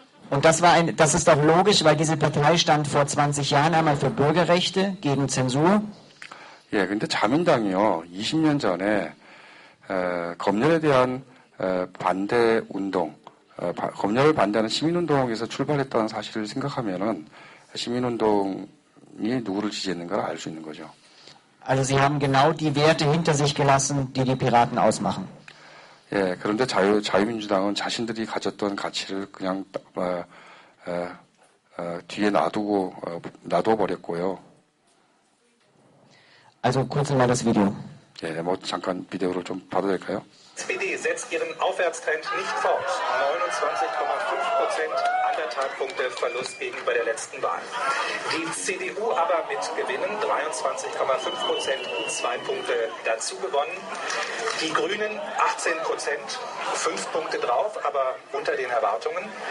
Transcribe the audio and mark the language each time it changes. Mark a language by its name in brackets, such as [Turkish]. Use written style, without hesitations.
[German] Und das ist auch logisch, weil diese Partei stand vor 20 Jahren einmal für Bürgerrechte gegen Zensur. [Korean] 예, 근데 자민당이요, 20년 전에 검열에 대한 반대 운동, 검열을 반대하는 시민운동에서 출발했다는 사실을 생각하면은 시민운동이 누구를 지지했는가를 알 수 있는 거죠. [German] Also sie haben genau die Werte hinter sich gelassen, die die Piraten ausmachen. [Korean] 예, 그런데 자유민주당은 자신들이 가졌던 가치를 그냥 뒤에 놔두어 버렸고요. [German] Also kurz mal das Video. [Korean] 예, 잠깐 비디오를 좀 봐도 될까요? [German] SPD setzt ihren Aufwärtstrend nicht fort. 29,5%, 1,5 Punkte Verlust gegenüber der letzten Wahl. Die CDU aber mit Gewinnen 23,5%, 2 Punkte dazu gewonnen. Die Grünen 18%, 5 Punkte drauf, aber unter den Erwartungen.